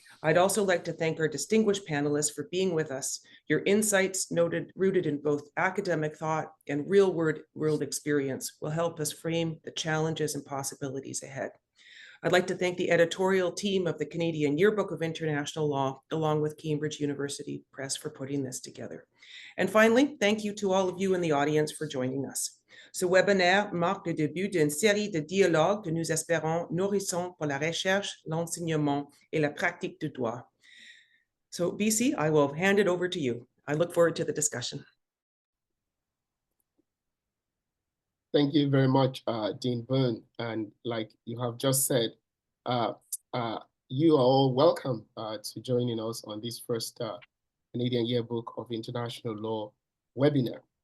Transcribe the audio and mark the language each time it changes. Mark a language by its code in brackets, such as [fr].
[en] I'd also like to thank our distinguished panelists for being with us. Your insights, rooted in both academic thought and real-world experience, will help us frame the challenges and possibilities ahead. I'd like to thank the editorial team of the Canadian Yearbook of International Law, along with Cambridge University Press, for putting this together. And finally, thank you to all of you in the audience for joining us. [fr] Ce webinaire marque le début d'une série de dialogues que nous espérons nourrissants pour la recherche, l'enseignement et la pratique du droit. [en] So, BC, I will hand it over to you. I look forward to the discussion. Thank you very much, Dean Boone. And like you have just said, you are all welcome to joining us on this first Canadian Yearbook of International Law webinar.